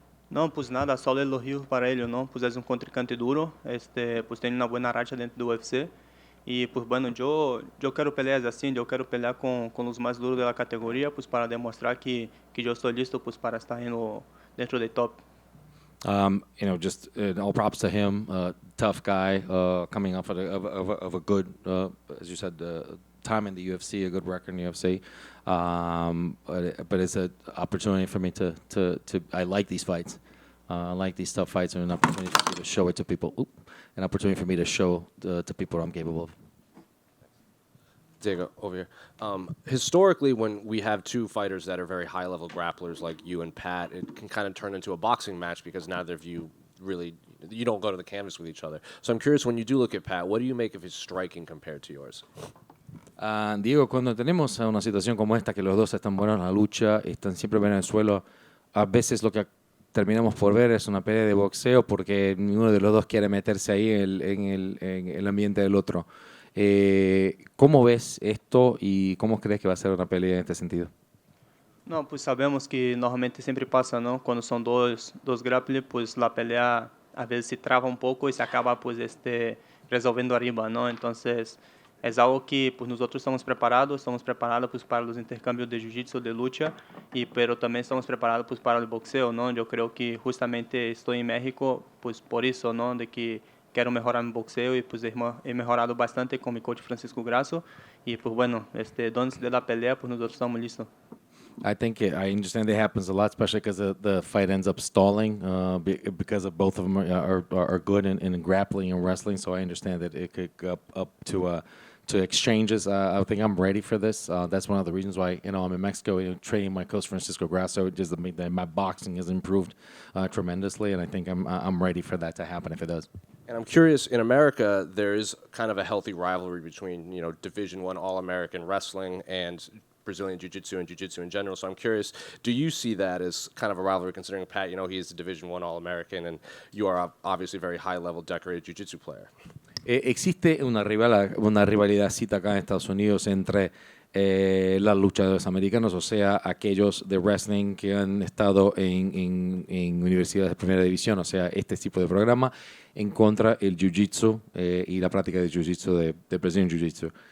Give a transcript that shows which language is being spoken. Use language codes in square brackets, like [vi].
[es] No, pues nada, solo elogios para él, ¿no? Pues es un contrincante duro, pues tiene una buena racha dentro del UFC. Y pues bueno, yo quiero peleas así, yo quiero pelear con los más duros de la categoría, pues para demostrar que yo estoy listo pues para estar dentro del top. [en] Just all props to him. Tough guy, coming off of a good, as you said, time in the UFC, a good record in the UFC. But it's an opportunity for me to I like these fights. I like these tough fights, and an opportunity for me to show it to people. An opportunity for me to show to people what I'm capable of. Diego, over here. Historically, when we have two fighters that are very high-level grapplers like you and Pat, it can kind of turn into a boxing match because neither of you really, you don't go to the canvas with each other. So I'm curious, when you do look at Pat, what do you make of his striking compared to yours? [es] Diego, cuando tenemos una situación como esta, que los dos están buenos en la lucha, están siempre bien en el suelo, a veces lo que terminamos por ver es una pelea de boxeo porque ninguno de los dos quiere meterse ahí en el ambiente del otro. ¿Cómo ves esto y cómo crees que va a ser una pelea en este sentido? No, pues sabemos que normalmente siempre pasa, ¿no? Cuando son dos grapplers, pues la pelea a veces se traba un poco y se acaba pues resolviendo arriba, ¿no? Entonces es algo que pues nosotros estamos preparados pues para los intercambios de jiu-jitsu, de lucha, pero también estamos preparados pues para el boxeo, ¿no? Yo creo que justamente estoy en México pues por eso, ¿no? De que quiero mejorar mi boxeo y pues he mejorado bastante con mi coach Francisco Grasso y pues bueno, donde de la pelea pues nosotros estamos listos. [en] I think I understand it happens a lot, especially because the fight ends up stalling because of both of them are good in grappling and wrestling. So I understand that it could go up to exchanges. I think I'm ready for this. That's one of the reasons why I'm in Mexico training my coach Francisco Grasso. Just my boxing has improved tremendously, and I think I'm ready for that to happen if it does. And I'm curious, in America, there is kind of a healthy rivalry between, Division I All-American wrestling and Brazilian Jiu-Jitsu and Jiu-Jitsu in general. So I'm curious, do you see that as kind of a rivalry, considering Pat, he is a Division I All-American, and you are obviously a very high-level decorated Jiu-Jitsu player? [es] Existe una rivalidadcita acá en Estados Unidos entre los luchadores americanos, o sea, aquellos de wrestling que han estado en universidades de primera división, o sea, este tipo de programa, en contra el jiu-jitsu y la práctica de jiu-jitsu de Brazilian Jiu-Jitsu.